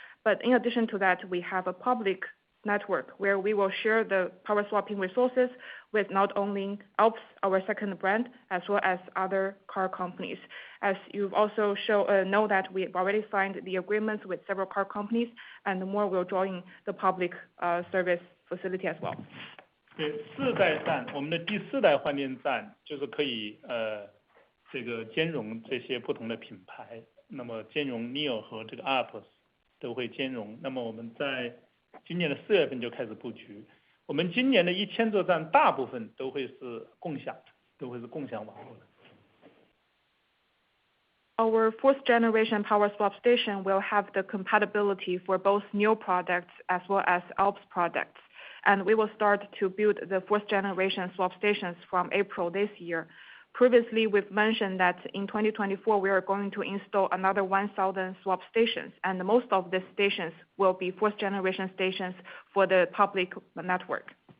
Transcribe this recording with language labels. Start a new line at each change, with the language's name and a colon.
English: But in addition to that, we have a public network where we will share the power swapping resources with not only 𝗖𝗓𝗡𝗘𝗖𝗧, our second brand, as well as other car companies. As you've also know that we've already signed the agreements with several car companies, and more will join the public service facility as well.
Chinese: 对，世代站，我们的第4代换电站就是可以这个兼容这些不同的品牌，那么兼容 NIO 和这个 𝗪𝗡𝗧 都会兼容。那么我们在今年的4月份就开始布局，我们今年的1000座站大部分都会是共享的，都会是共享网络的。
English: Our 4th generation power swap station will have the compatibility for both NIO products as well as 𝗖𝗓𝗡𝗘𝗖𝗧 products. And we will start to build the 4th generation swap stations from April this year. Previously, we've mentioned that in 2024, we are going to install another 1,000 swap stations, and most of these stations will be 4th generation stations for the public network.